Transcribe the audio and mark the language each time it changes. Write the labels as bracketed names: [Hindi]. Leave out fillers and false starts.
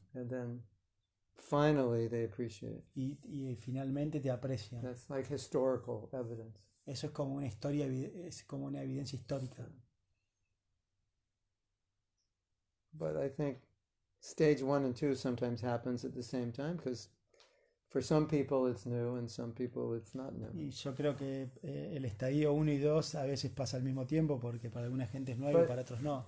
[English] and then finally they appreciate it. [Spanish] y finalmente te aprecian. [English] That's like historical evidence. [Spanish] Eso es como una historia, es como una evidencia histórica. [English] But I think stage 1 and 2 sometimes happens at the same time because for some people it's new and some people it's not new. [Spanish] Y yo creo que el estadio 1 y 2 a veces pasa al mismo tiempo porque para alguna gente es nuevo y para otros no.